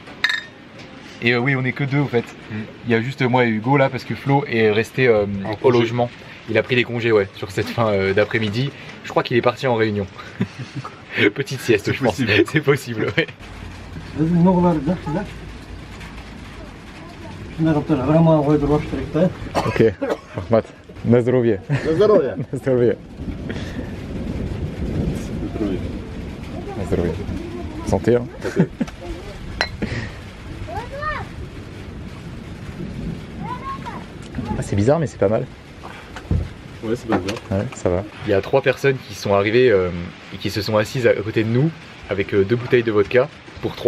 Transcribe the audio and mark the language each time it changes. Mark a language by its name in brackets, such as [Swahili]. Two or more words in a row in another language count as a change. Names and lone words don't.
[French] Et oui, on est que deux en fait. Il y a juste moi et Hugo là parce que Flo est resté au logement. Il a pris des congés sur cette fin d'après-midi. Je crois qu'il est parti en réunion. Petite sieste, je pense. C'est possible, ouais. Ok, Ahmad. [Polish] Na zdrowie. Na zdrowie. Na zdrowie. Na zdrowie. [French] Santé, hein. Ah, c'est bizarre mais c'est pas mal. Ouais, c'est pas bizarre. Ouais, ça va. Il y a 3 personnes qui sont arrivées et qui se sont assises à côté de nous avec 2 bouteilles de vodka pour 3.